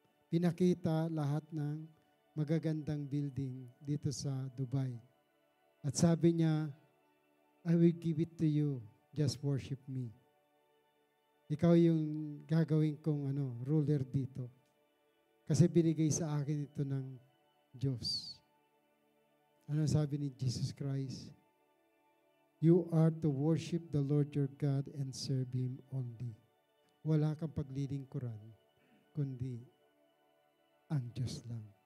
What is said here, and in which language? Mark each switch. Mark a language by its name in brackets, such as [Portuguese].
[Filipino] Pinakita lahat ng magagandang building dito sa Dubai. At sabi niya, [English] I will give it to you, just worship me. [Filipino] Ikaw yung gagawin kong ruler dito. Kasi binigay sa akin ito ng Diyos. Ano sabi ni Jesus Christ? [English] You are to worship the Lord your God and serve Him only. [Filipino] Wala kang paglilingkuran, kundi ang Diyos lang.